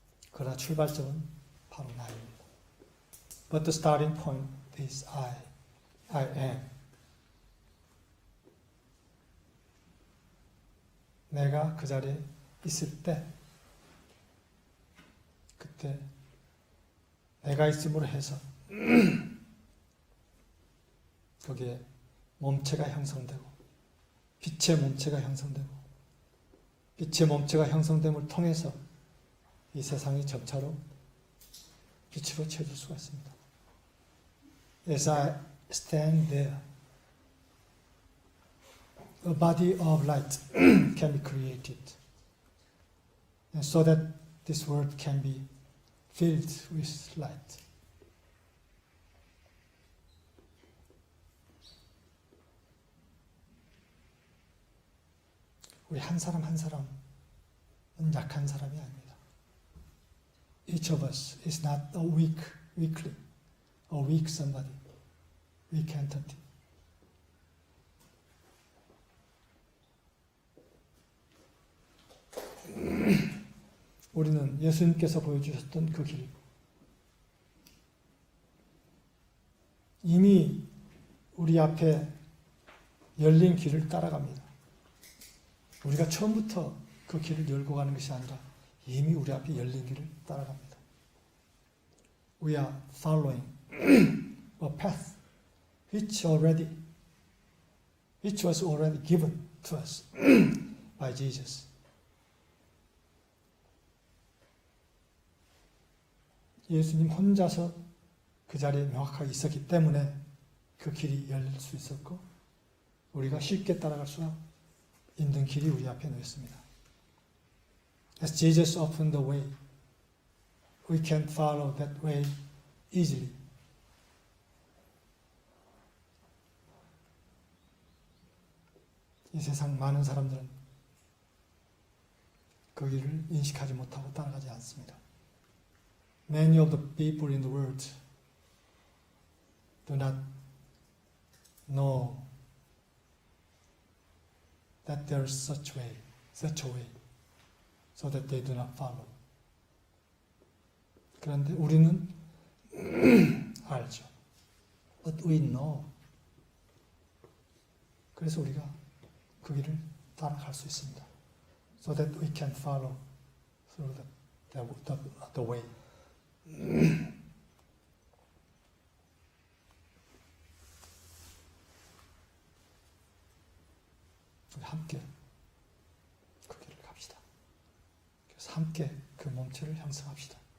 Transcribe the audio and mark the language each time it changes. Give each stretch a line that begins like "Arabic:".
Korean: 그러나 출발점은 바로 나입니다.
English: But the starting point is I am.
Korean: 내가 그 자리에 있을 때 그때 내가 있음으로 해서 거기에 몸체가 형성되고 빛의 몸체가 형성되고 빛의 몸체가 형성됨을 통해서 이 세상이 점차로 빛으로 채워질 수가 있습니다.
English: As I stand there, a body of light can be created, and so that this world can be filled with light.
Korean: 우리 한 사람 한 사람은 약한 사람이 아닙니다.
English: Each of us is not a weakling, a weak somebody, weak entity.
Korean: 우리는 예수님께서 보여주셨던 그 길, 이미 우리 앞에 열린 길을 따라갑니다. 우리가 처음부터 그 길을 열고 가는 것이 아니라 이미 우리 앞에 열린 길을 따라갑니다.
English: We are following a path which was already given to us by Jesus.
Korean: 예수님 혼자서 그 자리에 명확하게 있었기 때문에 그 길이 열릴 수 있었고 우리가 쉽게 따라갈 수 있는 길이 우리 앞에 놓였습니다.
English: As Jesus opened the way, we can follow that way easily.
Korean: 이 세상 많은 사람들은 그 길을 인식하지 못하고 따라가지 않습니다.
English: Many of the people in the world do not know that there is such a way, so that they do not follow.
Korean: 그런데 우리는 알죠.
English: But we know.
Korean: 그래서 우리가 그 길을 따라갈 수 있습니다.
English: So that we can follow through the way.
Korean: 우리 함께 그 길을 갑시다. 그래서 함께 그 몸체를 형성합시다.